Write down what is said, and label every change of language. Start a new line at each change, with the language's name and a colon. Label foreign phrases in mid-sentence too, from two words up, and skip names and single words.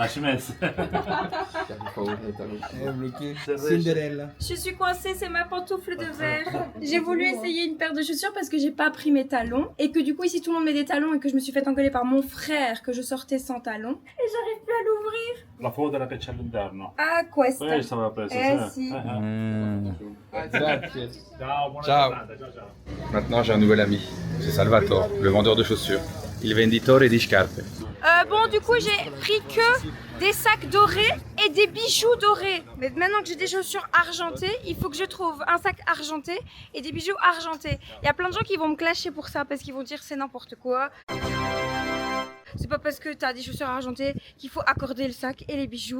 French: Cinderella. Je suis coincée, c'est ma pantoufle de verre. J'ai voulu essayer une paire de chaussures parce que j'ai pas pris mes talons. Et que du coup, ici, tout le monde met des talons et que je me suis fait engueuler par mon frère que je sortais sans talons. Et j'arrive plus à l'ouvrir.
Italian: La foto la piace all'interno. Ah, questa. Poi stava preso. Si. Ciao, buona Ciao. giornata, ciao ciao.
French: Maintenant, j'ai un nouvel ami. C'est Salvatore, le vendeur de chaussures.
Italian: Il venditore di scarpe.
French: Bon, du coup, j'ai pris que des sacs dorés et des bijoux dorés. Mais maintenant que j'ai des chaussures argentées, il faut que je trouve un sac argenté et des bijoux argentés. Il y a plein de gens qui vont me clasher pour ça parce qu'ils vont dire c'est n'importe quoi. C'est pas parce que t'as des chaussures argentées qu'il faut accorder le sac et les bijoux.